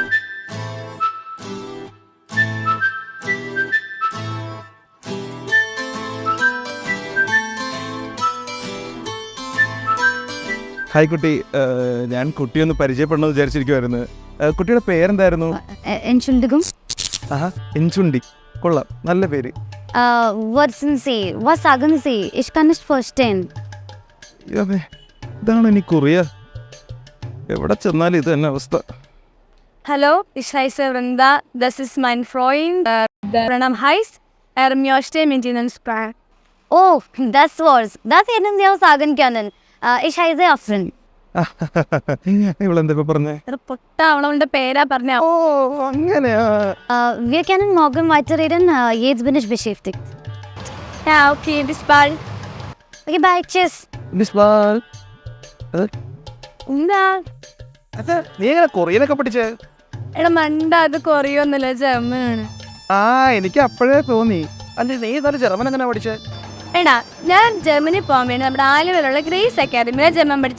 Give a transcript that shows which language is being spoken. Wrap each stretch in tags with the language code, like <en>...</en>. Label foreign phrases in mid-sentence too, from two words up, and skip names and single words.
<ml>ഹായ് കുട്ടി, ഞാൻ കുട്ടിയൊന്ന് പരിചയപ്പെടണമെന്ന് വിചാരിച്ചിരിക്കുവായിരുന്നു. കുട്ടിയുടെ പേരെന്തായിരുന്നു? ഇൻചുണ്ടി. കൊള്ളാം, നല്ല പേര്. ഇതാണ് ഇനി കൊറിയ. എവിടെ ചെന്നാലും ഇത് തന്നെ അവസ്ഥ.</ml> <de>Hallo, ich heiße Brenda. Das ist mein Freund. Der Name heißt Ermjoste Maintenance-Plan. Oh, das war's. Das hätten Sie auch sagen können. Ich heiße Afrin.</de> <ml>ഇവളെന്താ പറഞ്ഞേ? പൊട്ട അവളുടെ പേരാ പറഞ്ഞ. ഓ അങ്ങനെയാ.</ml> <de>Wir können morgen weiterreden. Jetzt bin ich beschäftigt. Ja, okay, bis bald. Okay, bye. Tschüss.</de> <ml>എന്താ നീ എങ്ങനെ കൊറിയനൊക്കെ പഠിച്ചേ? എടാ മണ്ട, അത് കൊറിയൊന്നുമില്ല, ജർമ്മനാണ്. എനിക്ക് അപ്പോഴേ തോന്നി. അല്ലെ നീ ഇതായാലും ജർമ്മൻ എങ്ങനെ പഠിച്ചേ? എടാ ഞാൻ ജർമ്മനി പോകാൻ വേണ്ടി നമ്മുടെ ആലുവയിലുള്ള ഗ്രേസ് അക്കാദമിയിലെ ജർമ്മൻ പഠിച്ചേ.</ml>